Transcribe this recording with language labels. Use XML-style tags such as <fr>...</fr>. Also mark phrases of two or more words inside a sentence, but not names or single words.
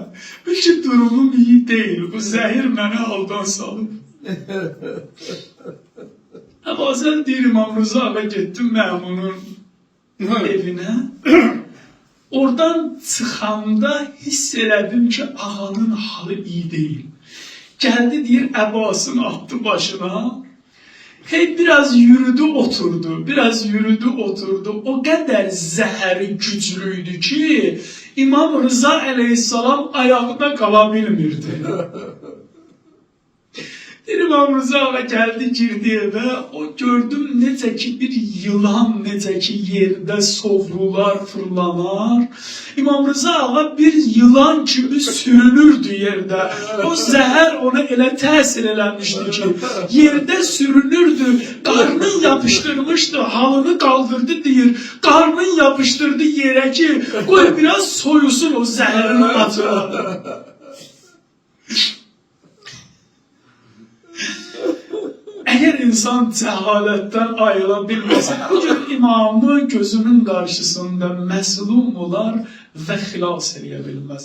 <az>Bil ki, durumum iyi deyil. Bu zəhir mənə aldan salıb. Əba Səhət deyir, İmam Rıza ağa getdim məmunun evinə. Oradan çıxanda hiss elədim ki, ağanın halı iyi deyil. Geldi deyir, əbasını attı başına.</az> <tr>Hey biraz yürüdü oturdu, biraz yürüdü oturdu.</tr> <az>O kadar zəhəri güclüydü ki, İmam Rıza aleyhisselam ayağında qala bilmirdi. İmam Rıza ağa</az> <tr>geldi girdi eve,</tr> <az>o gördüm necə ki bir yılan necə ki yerde sovrular fırlanar. İmam Rıza ağa bir yılan kimi sürünürdü yerde. O zəhər ona elə təsir eləmişdi ki yerde sürünürdü, qarnın yapıştırmıştı, halını kaldırdı deyir, qarnın yapıştırdı yere ki koy biraz soyusun o zəhərin atına.</az> <tr>Eğer insan cehaletten ayrıla bilmese, bugün imamı gözünün karşısında məzlum olar ve</tr> <az>xilas eləyə bilməz.</az>